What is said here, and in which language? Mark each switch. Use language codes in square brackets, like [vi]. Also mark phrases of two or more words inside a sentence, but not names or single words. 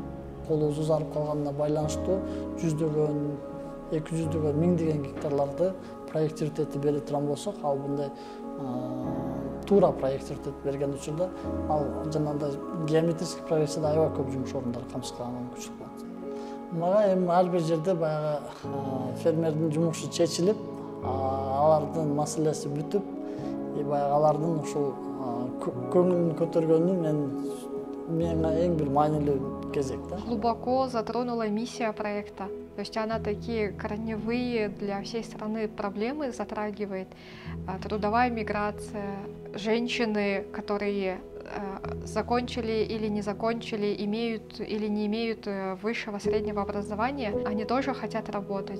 [ky] Колубуз узарып калганына байланыштуу жүздөгөн, 200дөгөн, 1000деген гектарларды проектировать этип бере турган болсок, ал мындай туура проектировать этип берген учурда ал жанагындай геометрический прогрессияда аябай көп жумуш орундары камсыздалганга мүмкүнчүлүк болот. Мага эми ар бир жерде баягы фермердин жумушу чечилип, алардын маселеси бүтүп, баягы алардын ушул көңүлүн көтөргөнү менин эң бир маанилүү кезек. [ru] Глубоко затронула миссия проекта. То есть она такие корневые для всей страны проблемы затрагивает. Трудовая миграция, женщины, которые закончили или не закончили, имеют или не имеют высшего среднего образования, они тоже хотят работать.